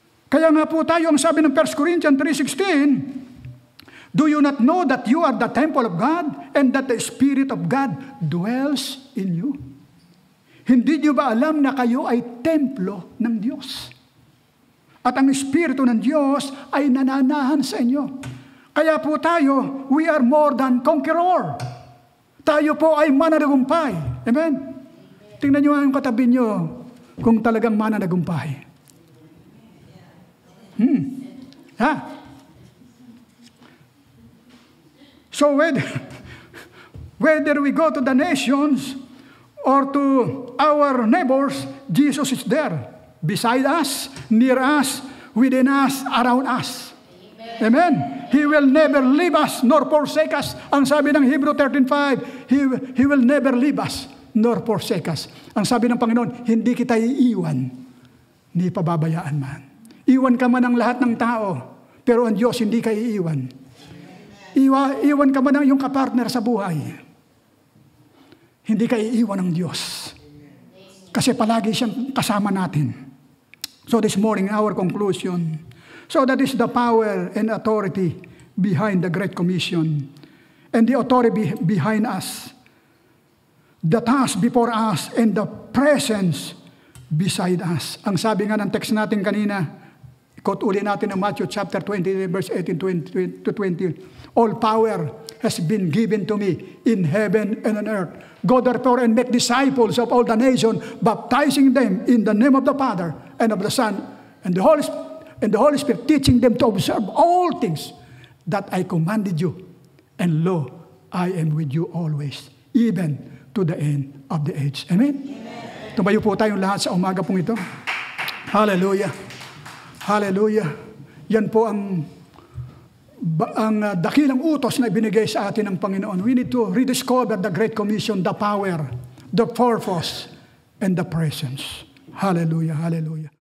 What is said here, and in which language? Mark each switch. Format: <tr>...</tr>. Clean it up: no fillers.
<tl>Kaya nga po tayo, ang sabi ng</tl> <en>1 Corinthians 3:16, Do you not know that you are the temple of God and that the Spirit of God dwells in you?</en> <tl>Hindi niyo ba alam na kayo ay templo ng Diyos? At ang Espiritu ng Diyos ay nananahan sa inyo. Kaya po tayo,</tl> <en>we are more than conqueror.</en> <tl>Tayo po ay mananagumpay. Amen? Tingnan nyo ang katabi nyo kung talagang mananagumpay. Ha?</tl> <en>So whether we go to the nations or to our neighbors, Jesus is there. Beside us, near us, within us, around us. Amen. He will never leave us nor forsake us.</en> <tl>Ang sabi ng</tl> <en>Hebrew 13:5, He will never leave us nor forsake us.</en> <tl>Ang sabi ng Panginoon, hindi kita iiwan, ni pababayaan man. Iwan ka man ng lahat ng tao, pero ang Diyos hindi ka iiwan. Iwan ka man ng iyong kapartner sa buhay. Hindi ka iiwan ng Diyos. Kasi palagi siyang kasama natin.</tl> <en>So this morning, our conclusion. So that is the power and authority behind the Great Commission. And the authority behind us. The task before us and the presence beside us.</en> <tl>Ang sabi nga ng text natin kanina, quote uli natin ng Matthew chapter 20, verse 18 to 20.</tl> <en>All power has been given to me in heaven and on earth. Go therefore and make disciples of all the nations, baptizing them in the name of the Father and of the Son and the Holy Spirit, teaching them to observe all things that I commanded you. And lo, I am with you always, even to the end of the age. Amen? Amen.</en> <tl>Tumayo po tayong lahat sa umaga pong ito. Hallelujah. Hallelujah. Yan po ang dakilang utos na ibinigay sa atin ng Panginoon.</tl> <en>We need to rediscover the Great Commission, the power, the purpose, and the presence. Hallelujah, hallelujah.</en>